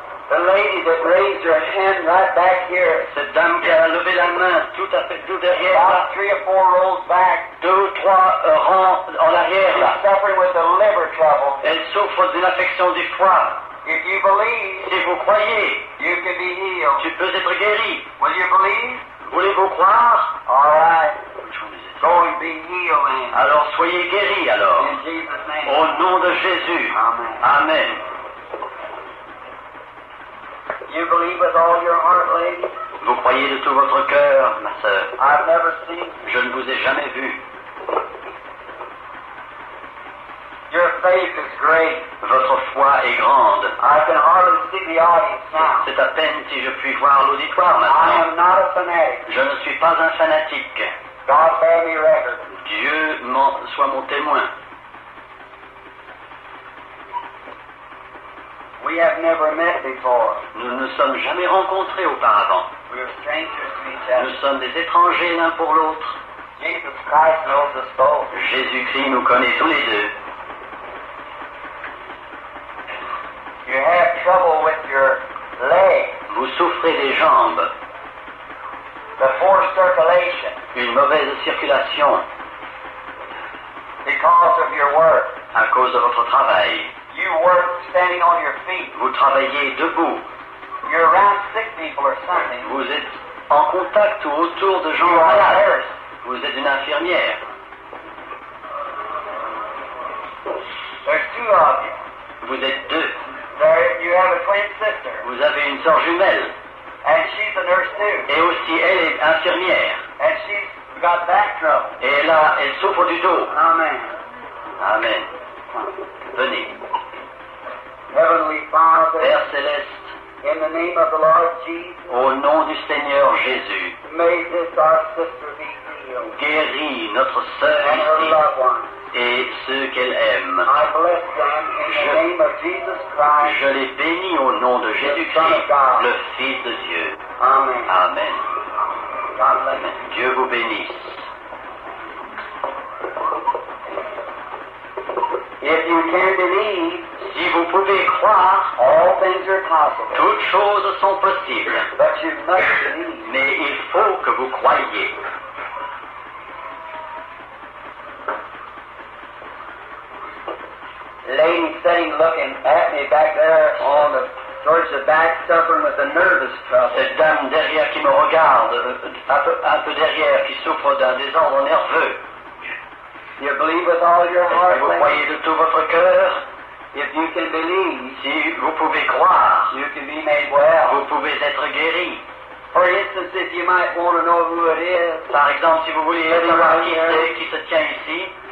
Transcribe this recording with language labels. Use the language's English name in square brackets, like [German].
[English] The lady that raised her hand right back here. [French] Cette dame qui a levé la main tout derrière là. [English] 3 or 4 rows back. [French] 2 ou 3 rangs en arrière là. [English] Suffering with a liver trouble. [French] Elle souffre d'une affection du foie. [English] If you believe, [French] Si vous croyez, [English] you can be healed. [French] tu peux être guéri. [English] Will you believe? [French] Voulez-vous croire? [English] All right. Which one is it? Go and be healed then. [French] Alors soyez guéris alors. [English] In Jesus' name. [French] Au nom de Jésus. [English] Amen. [French] Amen. [English] You believe with all your heart, lady? [French] Vous croyez de tout votre cœur, ma sœur. [English] I've never seen. [French] Je ne vous ai jamais vu. [English] Your faith is great. [French] Votre foi est grande. [English] I can hardly see the audience now. [French] C'est à peine si je puis voir l'auditoire [English] I [French] maintenant. [English] am not a fanatic. [French] Je ne suis pas un fanatique. [English] God bear me record. [French] Dieu soit mon témoin. [English] We have never met before. [French] Nous ne nous sommes jamais rencontrés auparavant. [English] We are strangers to each other. [French] Nous sommes des étrangers l'un pour l'autre. [English] Jesus Christ knows us both. [French] Jésus-Christ nous connaît tous les deux. [English] You have trouble with your legs, [French] Vous souffrez des jambes, [English] the poor circulation, [French] une mauvaise circulation [English] because of your work. [French] à cause de votre travail. [English] You work standing on your feet. [French] Vous travaillez debout. [English] You're around sick people or something. [French] Vous êtes en contact ou autour de gens [English] You are a [French] malades. [English] nurse. [French] Vous êtes une infirmière. [English] There's two of you. [French] Vous êtes deux. [English] There, you have a twin sister, [French] Vous avez une sœur jumelle. [English] and she's a nurse too. [French] Et aussi, elle est infirmière. [English] And she's got back trouble. [French] Et là, elle souffre du dos. [English] Amen. [French] Amen. Venez. [English] Heavenly Father, [French] Père céleste, [English] in the name of the Lord Jesus, [French] au nom du Seigneur Jésus, [English] may this our sister be healed, [French] guéris notre sœur [English] and her [French] ici [English] loved ones. [French] et ceux qu'elle aime. [English] I bless them in the name of Jesus Christ. [French] Je les bénis au nom de Jésus-Christ, le Fils de Dieu. [English] Amen. [French] Amen. [English] God bless you. [French] Dieu vous bénisse. [English] If you can believe, [French] Si vous pouvez croire, [English] all things are possible. [French] toutes choses sont possibles. [English] But you must believe. [French] Mais il faut que vous croyiez. [English] Lady sitting looking at me back there on the towards the back, suffering with a nervous trouble. [French] Cette dame derrière qui me regarde, un peu derrière, qui souffre d'un désordre nerveux. [English] You believe with all your [French] Est-ce [English] heart, [French] que vous [English] lady? [French] croyez de tout votre cœur? [English] If you can believe, [French] Si vous pouvez croire, [English] you can be made well. [French] vous pouvez être guéri. [English] For instance, if you might want to know who it is, [French] Par exemple, si vous voulez savoir qui c'est qui se tient ici,